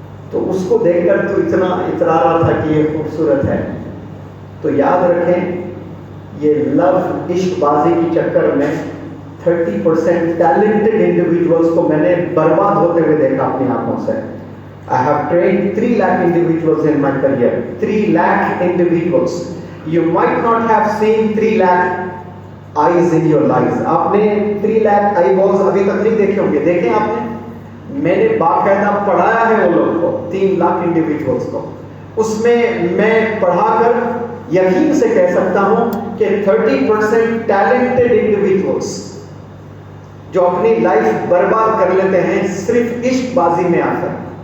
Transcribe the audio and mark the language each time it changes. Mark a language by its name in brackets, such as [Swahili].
[Urdu] تو اس کو دیکھ کر تو اتنا اترا رہا تھا کہ یہ خوبصورت ہے. تو یاد رکھیں، یہ لو عشق بازی کی چکر میں 30% ٹیلنٹڈ انڈیویجولس کو میں نے برباد ہوتے ہوئے دیکھا اپنی آنکھوں سے. [English] I have trained 3 lakh individuals in my career. 3 lakh individuals. You might not have seen 3 lakh eyes in your lives. [Urdu] آپ نے 3 lakh eye balls ابھی تک نہیں دیکھے ہوں گے. دیکھیں آپ نے، میں نے باقاعدہ پڑھایا ہے وہ لوگ کو، 3 لاکھ انڈیویجولس کو. اس میں میں پڑھا کر یقین سے کہہ سکتا ہوں کہ 30% ٹیلنٹڈ انڈیویجولس جو اپنی لائف برباد کر لیتے ہیں صرف عشق بازی میں آ کر.